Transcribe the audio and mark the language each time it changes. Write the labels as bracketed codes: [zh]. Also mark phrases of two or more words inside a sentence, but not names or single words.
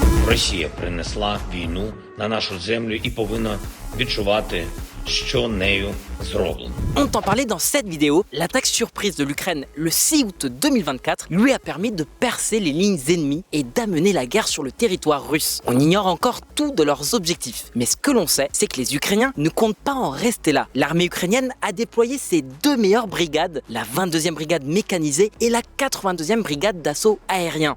[uk] Росія принесла війну на нашу землю і повинна відчувати, що нею зроблено. [fr] On t'en parlait dans cette vidéo, l'attaque surprise de l'Ukraine le 6 août 2024 lui a permis de percer les lignes ennemies et d'amener la guerre sur le territoire russe. On ignore encore tout de leurs objectifs, mais ce que l'on sait, c'est que les Ukrainiens ne comptent pas en rester là. L'armée ukrainienne a déployé ses deux meilleures brigades, la 22e brigade mécanisée et la 82e brigade d'assaut aérien.